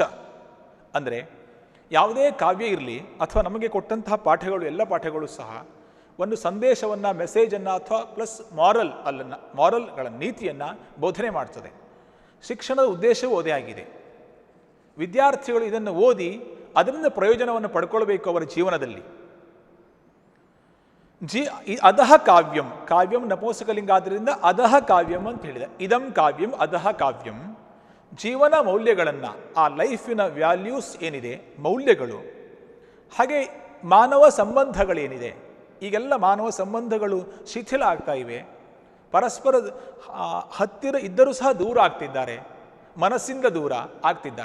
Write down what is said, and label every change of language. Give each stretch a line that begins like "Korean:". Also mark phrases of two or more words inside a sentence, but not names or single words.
Kannada: ಅಂದರೆ ಯಾವುದೇ ಕಾವ್ಯ ಇರಲಿ ಅಥವಾ ನಮಗೆ ಕೊಟ್ಟಂತಹ ಪಾಠಗಳು, ಎಲ್ಲ ಪಾಠಗಳು ಸಹ ಒಂದು ಸಂದೇಶವನ್ನು, ಮೆಸೇಜನ್ನು ಅಥವಾ
English: plus morals
Kannada: ನೀತಿಯನ್ನು ಬೋಧನೆ ಮಾಡ್ತದೆ. ಶಿಕ್ಷಣದ ಉದ್ದೇಶವೂ ಅದೇ ಆಗಿದೆ. ವಿದ್ಯಾರ್ಥಿಗಳು ಇದನ್ನು ಓದಿ ಅದರಿಂದ ಪ್ರಯೋಜನವನ್ನು ಪಡ್ಕೊಳ್ಬೇಕು ಅವರ ಜೀವನದಲ್ಲಿ.
Sanskrit: ಅಧಃ ಕಾವ್ಯಂ,
Kannada: ಕಾವ್ಯಂ ನಪುಂಸಕಲಿಂಗ ಆದ್ದರಿಂದ
Sanskrit: ಅಧಃ ಕಾವ್ಯಂ
Kannada: ಅಂತ ಹೇಳಿದೆ.
Sanskrit: ಇದಂ ಕಾವ್ಯಂ ಅಧಃ ಕಾವ್ಯಂ.
Kannada: ಜೀವನ ಮೌಲ್ಯಗಳನ್ನು, ಆ
English: life's values
Kannada: ಏನಿದೆ, ಮೌಲ್ಯಗಳು, ಹಾಗೆ ಮಾನವ ಸಂಬಂಧಗಳೇನಿದೆ, ಈಗೆಲ್ಲ ಮಾನವ ಸಂಬಂಧಗಳು ಶಿಥಿಲ ಆಗ್ತಾ ಇವೆ. ಪರಸ್ಪರ ಹತ್ತಿರ ಇದ್ದರೂ ಸಹ ದೂರ ಆಗ್ತಿದ್ದಾರೆ, ಮನಸ್ಸಿಂದ ದೂರ ಆಗ್ತಿದ್ದಾರೆ.